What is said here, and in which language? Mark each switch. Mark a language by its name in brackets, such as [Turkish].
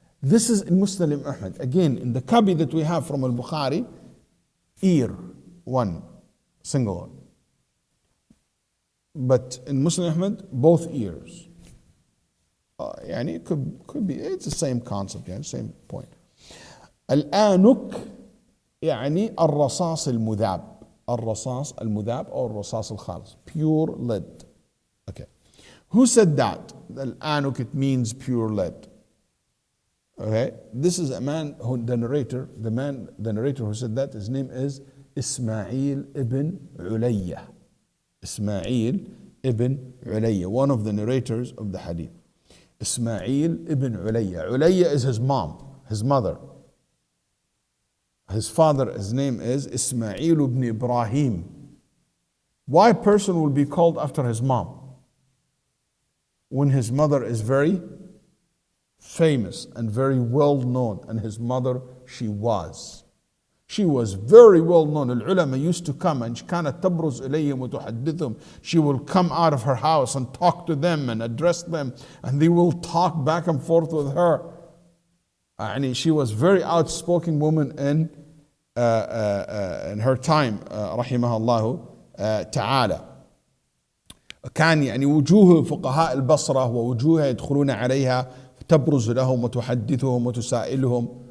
[English] This is in Muslim Ahmad. Again, in the copy that we have from al-Bukhari, ear, one, single one. But in Muslim Ahmad, both ears. [Arabic] يعني [English] it could be, it's the same concept, [Arabic] يعني [English] same point. [Arabic] الآنك يعني الرصاص المذاب. الرصاص المذاب or الرصاص الخالص. [English] Pure lead. Okay. Who said that? الآنك, it means pure lead. Okay. This is a man who, the narrator who said that, his name is Ismail ibn Ulayya. Ismail ibn Ulayya, one of the narrators of the hadith. Ismail ibn Ulayya. Ulayya is his mom, his mother. His father, his name is Ismail ibn Ibrahim. Why a person will be called after his mom when his mother is very famous and very well known, and his mother, she was very well known. Al-ulama used to come, and [Arabic] كانت تبرز إليهم وتحدثهم. [English] She will come out of her house and talk to them and address them, and they will talk back and forth with her. And she was very outspoken woman in her time, [Arabic] رحمها الله تعالى. كان يعني وجوه فقهاء البصرة ووجوهها يدخلون عليها تبرز لهم وتحدثهم وتسائلهم.